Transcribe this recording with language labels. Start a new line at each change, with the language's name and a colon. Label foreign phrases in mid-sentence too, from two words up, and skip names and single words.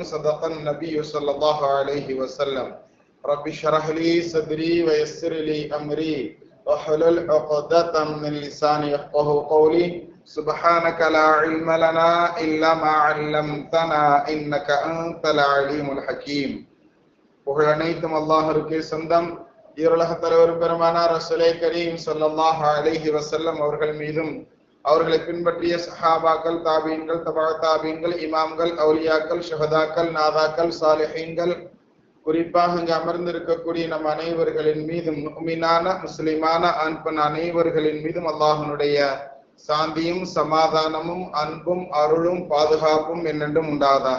Arabic: صدق النبي صلى الله عليه وسلم. رب اشرح لي صدري ويسر لي أمري واحلل عقدة من لساني يفقهوا قولي. سبحانك لا علم لنا إلا ما علمتنا إنك أنت العليم الحكيم.
Tamil: புகழ் அனைத்தும் அல்லாஹ்வுக்கே சொந்தம். ஈருலக தலைவர் பெருமானார் ரசூலே கரீம்
Arabic: صلى الله عليه وسلم
Tamil: அவர்கள் மீதும், அவர்களை பின்பற்றிய சஹாபாக்கள், தாபீன்கள், தபா தாபீன்கள், இமாம்கள், அவுலியாக்கள், ஷஹதாக்கள், நாதாக்கள், சாலிஹீன்கள், குறிப்பாக இங்கு அமர்ந்திருக்கக்கூடிய நம் அனைவர்களின் மீதும், முஃமினான முஸ்லிமான ஆண் பெண் அனைவர்களின் மீதும் அல்லாஹ்வுடைய சாந்தியும் சமாதானமும் அன்பும் அருளும் பாதுகாப்பும் என்னென்றும் உண்டாவதாக.